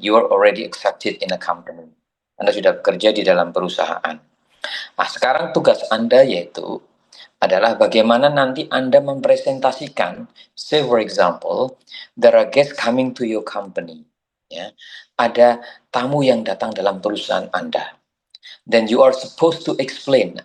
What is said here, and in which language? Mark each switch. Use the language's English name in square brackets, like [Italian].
[English] You are already accepted in a company. [Indonesian] Anda sudah bekerja di dalam perusahaan. Nah, sekarang tugas Anda yaitu adalah bagaimana nanti Anda mempresentasikan, say for example, there are guests coming to your company. Ya, ada tamu yang datang dalam perusahaan Anda. [English] Then you are supposed to explain.